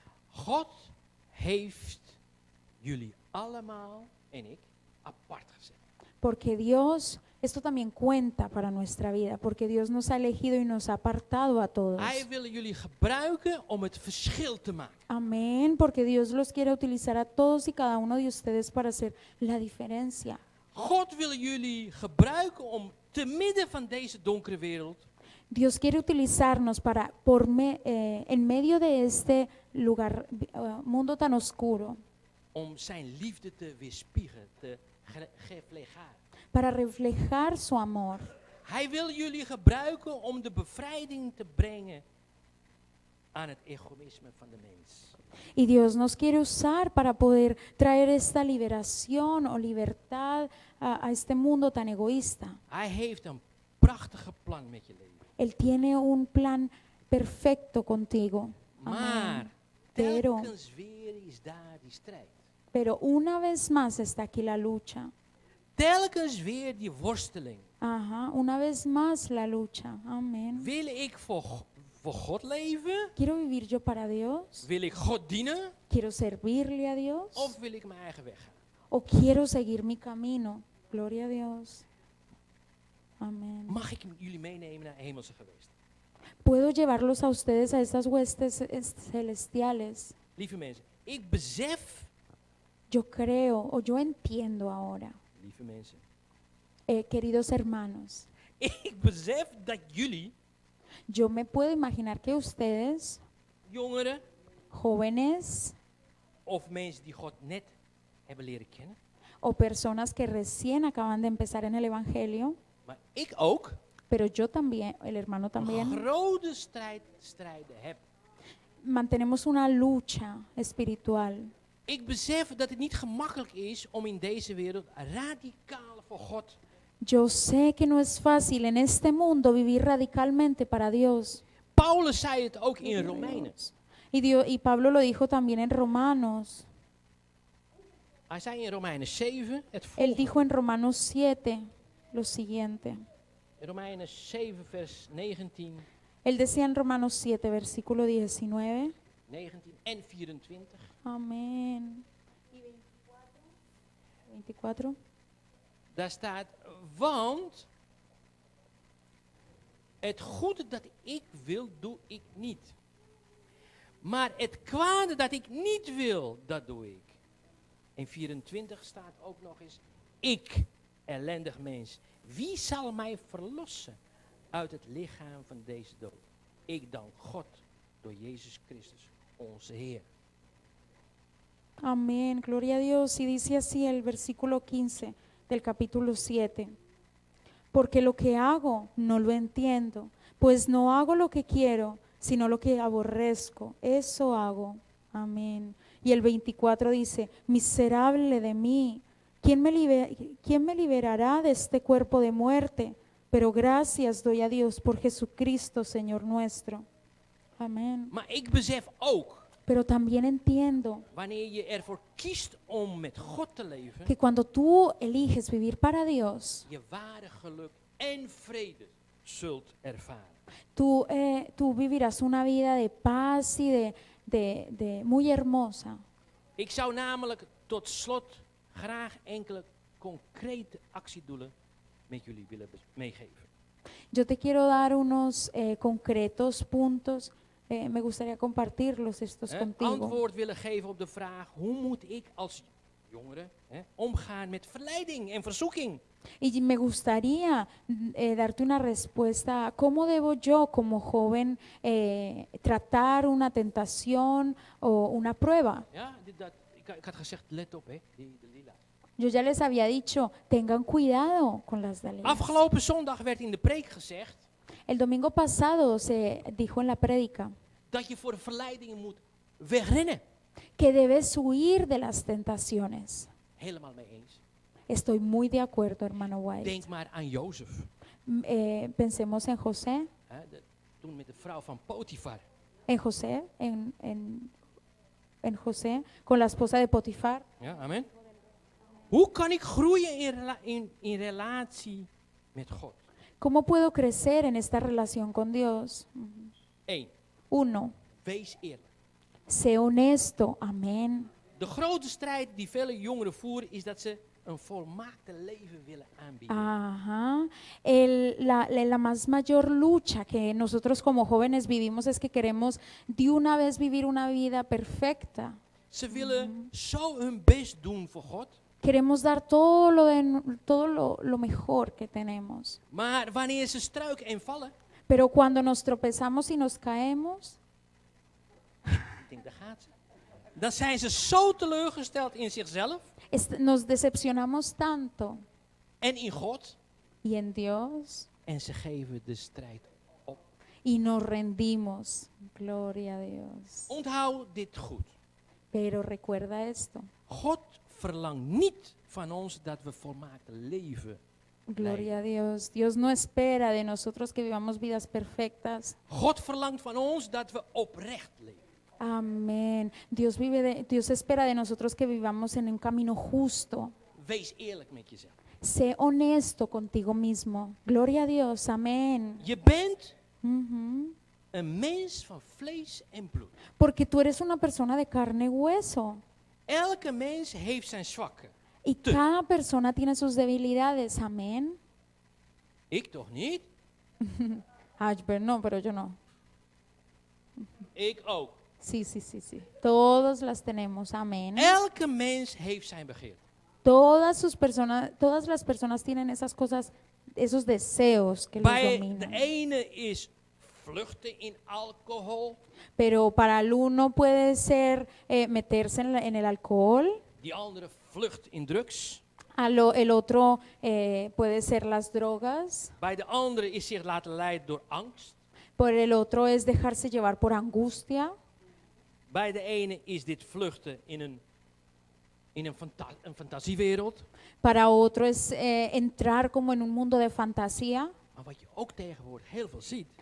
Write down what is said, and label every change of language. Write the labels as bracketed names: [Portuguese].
[Dutch] God heeft jullie allemaal en ik apart gezet. [Spanish] Porque Dios, esto también cuenta para nuestra vida, porque Dios nos ha elegido y nos ha apartado a todos. [Dutch] Hij wil jullie gebruiken om het verschil te maken. [Spanish] Amén, porque Dios los quiere utilizar a todos y cada uno de ustedes para hacer la diferencia. [Dutch] God wil jullie gebruiken om te midden van deze donkere wereld [Spanish] Dios quiere utilizarnos para en medio de este lugar, mundo tan oscuro, [Dutch] om zijn liefde te weerspiegelen, te reflejaren. [Spanish] para reflejar su amor. [Dutch] Hij wil jullie gebruiken om de bevrijding te brengen aan het egoïsme van de mens. [Spanish] Y Dios nos quiere usar para poder traer esta liberación o libertad a este mundo tan egoísta. [Dutch] Hij heeft een prachtige plan met je leven. [Spanish] Él tiene un plan perfecto contigo. [Dutch] Maar [Spanish] Amén. Pero, [Dutch] telkens weer is daar die strijd. [Spanish] pero una vez más está aquí la lucha. [Dutch] Telkens weer die worsteling. [Spanish] Ajá, una vez más la lucha. Amén. [Dutch] Wil ik voor God leven? [Spanish] ¿Quiero vivir yo para Dios? [Dutch] Wil ik God dienen? [Spanish] ¿Quiero servirle a Dios? [Dutch] Of wil ik mijn eigen weg gaan? [Spanish] ¿O quiero seguir mi camino? Gloria a Dios. Amén. [Dutch] Mag ik jullie meenemen naar hemelse geweest? [Spanish] ¿Puedo llevarlos a ustedes a estas huestes celestiales? [Dutch] Lieve mensen, ik besef, [Spanish] Yo creo o yo entiendo ahora, [Dutch] lieve mensen, [Spanish] queridos hermanos, [Dutch] ik besef dat jullie, [Spanish] yo me puedo imaginar que ustedes, [Dutch] jongeren [Spanish] jóvenes [Dutch] of mensen die God net hebben leren kennen, [Spanish] o personas que recién acaban de empezar en el Evangelio, [Dutch] maar ik ook, [Spanish] pero yo también, el hermano [Dutch] een [Spanish] también, [Dutch] grote strijden heb. [Spanish] mantenemos una lucha espiritual. [Dutch] Ik besef dat het niet gemakkelijk is om in deze wereld radicaal voor God. [Spanish] Yo sé que no es fácil en este mundo vivir radicalmente para Dios. [Dutch] Paulus zei het ook in Romeinen. [Spanish] Y Pablo lo dijo también en Romanos. [Dutch] Hij zei in Romeinen 7 het [Spanish] Él [Dutch] volgende. [Spanish] dijo en Romanos 7 lo siguiente. [Dutch] In Romeinen 7 vers 19, [Spanish] Él decía en Romanos 7, versículo 19. [Dutch] 19 en 24. [Spanish] Amén. ¿Y 24? [Dutch] Daar staat, want het goede dat ik wil, doe ik niet. Maar het kwade dat ik niet wil, dat doe ik. In 24 staat ook nog eens, ik, ellendig mens, wie zal mij verlossen uit het lichaam van deze dood? Ik dank God door Jezus Christus, onze Heer. [Spanish] Amén, gloria a Dios. Y dice así el versículo 15 del capítulo 7. Porque lo que hago no lo entiendo, pues no hago lo que quiero, sino lo que aborrezco. Eso hago. Amén. Y el 24 dice, miserable de mí, ¿quién me liberará de este cuerpo de muerte? Pero gracias doy a Dios por Jesucristo, Señor nuestro. Amén. [Dutch] Maar ik besef ook, [Spanish] Pero también entiendo [Dutch] wanneer je ervoor kiest om met God te leven, [Spanish] que cuando tú eliges vivir para Dios, [Dutch] je ware geluk en vrede zult ervaren. [Spanish] tú vivirás una vida de paz y de muy hermosa. [Dutch] Ik zou namelijk tot slot graag enkele concrete actiedoelen met jullie willen meegeven. [Spanish] Yo te quiero dar unos concretos puntos. Me gustaría compartirlos estos contigo. [Dutch] Antwoord willen geven op de vraag, hoe moet ik als jongere omgaan met verleiding en verzoeking? [Spanish] Y me gustaría darte una respuesta. ¿Cómo debo yo como joven tratar una tentación o una prueba? [Dutch] Ja, ik had gezegd, let op, de lila. [Spanish] Yo ya les había dicho, tengan cuidado con las Dalilas. [Dutch] Afgelopen zondag werd in de preek gezegd [Spanish] El domingo pasado se dijo en la prédica [Dutch] dat je voor de verleidingen moet wegrennen. [Spanish] que debes huir de las tentaciones. [Dutch] Helemaal mee eens. [Spanish] Estoy muy de acuerdo, hermano White. [Dutch] Denk maar aan Jozef. [Spanish] Pensemos en José, [Dutch] Toen met de vrouw van Potifar. [Spanish] en José, en José, con la esposa de Potifar. [Dutch] Ja, amen. Hoe kan ik groeien in relatie met God? [Spanish] ¿Cómo puedo crecer en esta relación con Dios? 1. 1. [Dutch] Wees eerlijk. [Spanish] Sé honesto, amén. [Dutch] De grote strijd die vele jongeren voeren is dat ze een volmaakte leven willen aanbieden. [Spanish] Ajá. La más mayor lucha que nosotros como jóvenes vivimos es que queremos de una vez vivir una vida perfecta. [Dutch] Ze willen zo hun best doen voor God. [Spanish] Queremos dar todo lo mejor que tenemos. [Dutch] Maar wanneer ze struiken en vallen, [Spanish] Pero cuando nos tropezamos y nos caemos, [Dutch] ik denk daar gaat ze, dan zijn ze zo teleurgesteld in zichzelf [Spanish] nos decepcionamos tanto [Dutch] en in God. [Spanish] y en Dios [Dutch] En ze geven de strijd op. [Spanish] y nos rendimos. Gloria a Dios. [Dutch] Onthoud dit goed. [Spanish] Pero recuerda esto. [Dutch] God verlangt niet van ons dat we volmaakt leven. [Spanish] Gloria a Dios. Dios no espera de nosotros que vivamos vidas perfectas. [Dutch] God verlangt van ons dat we oprecht leven. [Spanish] Amén. Dios espera de nosotros que vivamos en un camino justo. [Dutch] Wees eerlijk met jezelf. [Spanish] Sé honesto contigo mismo. Gloria a Dios. Amén. [Dutch] Je bent Ujú. een mens van vlees en bloed. [Spanish] Porque tú eres una persona de carne y hueso. [Dutch] Elke mens heeft zijn zwakken. [Spanish] Y cada persona tiene sus debilidades. Amén. [Dutch] Ik toch niet? [Spanish] Ay, pero no, pero yo no. [Dutch] Ik ook. [Spanish] Sí. Todos las tenemos. Amén. [Dutch] Elke mens heeft zijn begeerte. [Spanish] Todas las personas tienen esas cosas, esos deseos que los [Dutch] Bij de [Spanish] dominan. [Dutch] ene is vluchten in alcohol. [Spanish] Pero para el uno puede ser meterse en el alcohol, [Dutch] Die andere vlucht in drugs. [Spanish] el otro puede ser las drogas, [Dutch] Bij de andere is zich laten leiden door angst. [Spanish] por el otro es dejarse llevar por angustia, [Dutch] Bij de ene is dit vluchten in een fantasiewereld. [Spanish] para otro es entrar como en un mundo de fantasía. [Dutch] Maar wat je ook tegenwoordig heel veel ziet,